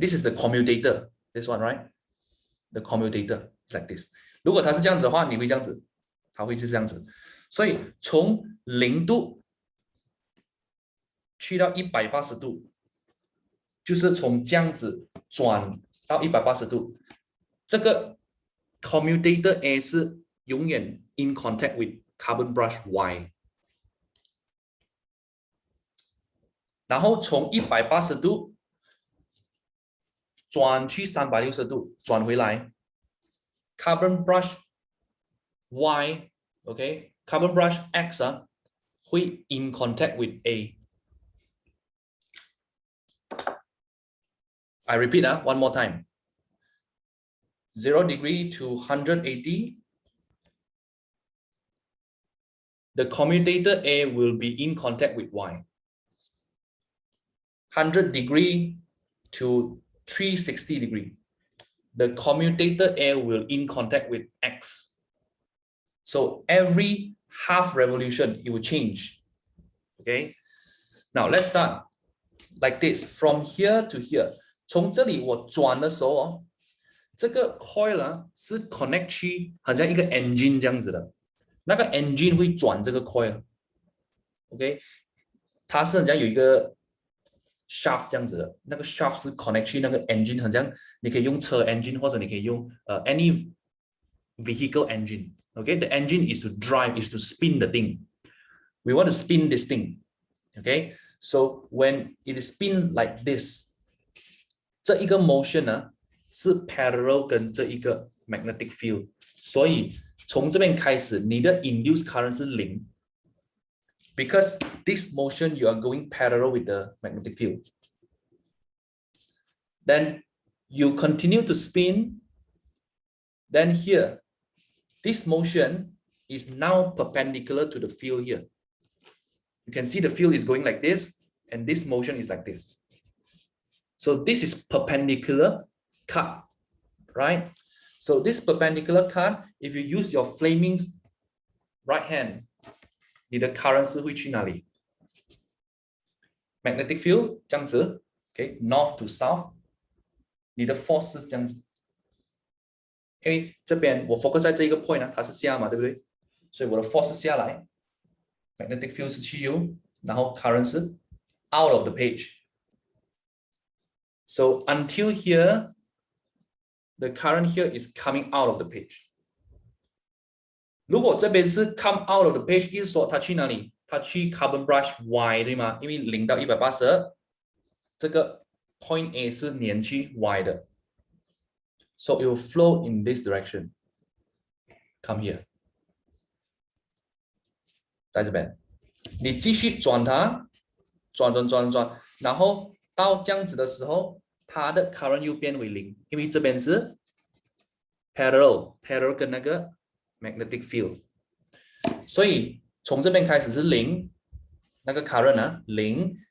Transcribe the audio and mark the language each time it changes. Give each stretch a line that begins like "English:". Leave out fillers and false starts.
English: This is the commutator, this one right? The commutator is like this。
Chinese: 如果它是这样子的话，你会这样子，它会是这样子。所以从0度去到180度，就是从这样子转到180度。这个 commutator A 是永远
English: in contact with carbon brush Y。
Chinese: 然后从180度转去360度，转回来 ，carbon brush Y，OK，carbon brush X 会 in contact with A。
English: I repeat one more time. 0 degree to 180. The commutator A will be in contact with Y. 100 degree to 360 degree. The commutator A will in contact with X. So every half revolution, it will change. Okay. Now let's start like this. From here to here.
Chinese: 从这里我转的时候这个 coil 是 connect 去好像一个 engine 这样子的，那个 engine 会转这个 coil。OK， 它是好像有一个 shaft 这样子的，那个 shaft 是 connect 去那个 engine， 好像你可以用车 engine 或者你可以用
English: any vehicle engine。
Chinese: OK，
English: the engine is to drive, is to spin the thing. We want to spin this thing. Okay，so when it is spin like this.
Chinese: 这一个 motion 是 parallel 跟这一个 magnetic field， 所以从这边开始，你的 induced current 是0 ，
English: because this motion you are going parallel with the magnetic field. Then you continue to spin. Then here, this motion is now perpendicular to the field here. You can see the field is going like this, and this motion is like this. So this is perpendicular cut, right? So this perpendicular cut, if you use your flaming right hand,
Chinese: 你的 current 是会去哪里
English: ？Magnetic field 这样子 ，OK， north to south，
Chinese: 你的 force 是这样子。因为这边我 focus 在这一个 point 它是下嘛，对不对？所以我的 force 是下来
English: ，magnetic field 是去 U， 然后 current 是 out of the page。So until here, the current here is coming out of the page.
Chinese: 如果这边是 come out of the page， 意思说它去哪里？它去 carbon brush Y 对吗？因为0到180，这个 point A 是连去 Y 的。
English: So it will flow in this direction. Come here.
Chinese: 在这边，你继续转它，转，然后到这样子的时候，它的 current 又变为0，因为这边是 parallel 跟那个 magnetic field， 所以从这边开始是0，那个 current 0，